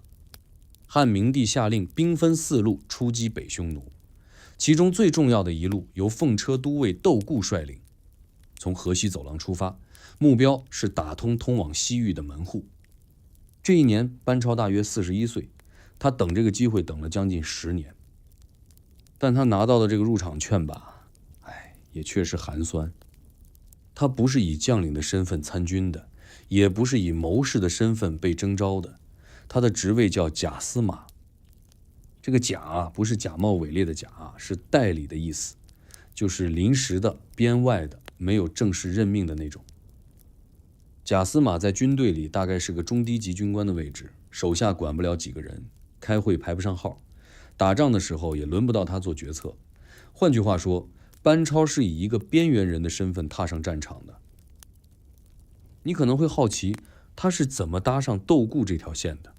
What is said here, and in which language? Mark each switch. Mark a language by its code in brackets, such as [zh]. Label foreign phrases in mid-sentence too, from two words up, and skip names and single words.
[zh] 漢明帝下令兵分4路出擊北匈奴，其中最重要的一路由奉車都尉竇固率領，從河西走廊出發，目標是打通往西域的門戶。這一年，班超大約41歲，他等這個機會等了將近10年，但他拿到的這個入場券吧，也確實寒酸。他不是以將領的身份參軍的，也不是以謀士的身份被徵召的，他的職位叫假司馬。這個假不是假冒偽劣的假，是代理的意思，就是臨時的、編外的，沒有正式任命的那種。假司馬在軍隊裡大概是個中低級軍官的位置，手下管不了幾個人，開會排不上號，打仗的時候也輪不到他做決策。換句話說，班超是以一個邊緣人的身份踏上戰場的。你可能會好奇，他是怎麼搭上竇固這條線的？